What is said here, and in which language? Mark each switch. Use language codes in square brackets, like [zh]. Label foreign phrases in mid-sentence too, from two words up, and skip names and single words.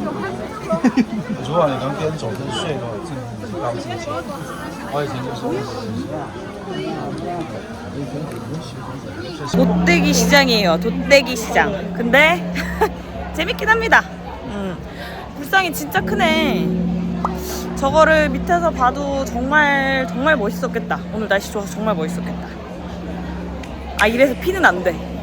[zh] 如果你能边走边睡的话，真的很高兴。我以前就是。 [ko] 돗대기 시장이에요. 돗대기 시장. 근데 재밌긴 합니다. 불상이 진짜 크네. 저거를 밑에서 봐도 정말 멋있었겠다. 오늘 날씨 좋아서 정말 멋있었겠다. 아, 이래서 피는 안 돼.